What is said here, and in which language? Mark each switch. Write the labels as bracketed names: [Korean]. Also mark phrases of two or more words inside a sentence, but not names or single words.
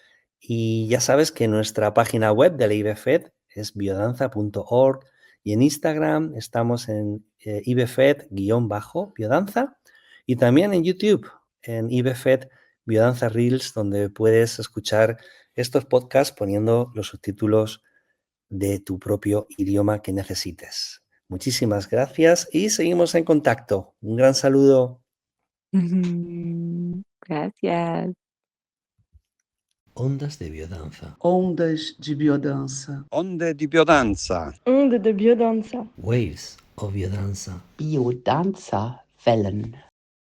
[Spanish] Y ya sabes que nuestra página web de la IBFED es biodanza.org y en Instagram estamos en IBFED-biodanza y también en YouTube en IBFED Biodanza Reels, donde puedes escuchar estos podcasts poniendo los subtítulos de tu propio idioma que necesites. Muchísimas gracias y seguimos en contacto. Un gran saludo. Ujú. Gracias. Ondas de biodanza. [Portuguese] Ondas de biodança. [Italian] Onde di biodanza. [French] Onde de biodanza. [English] Waves of biodanza. [German] Biodanza Wellen.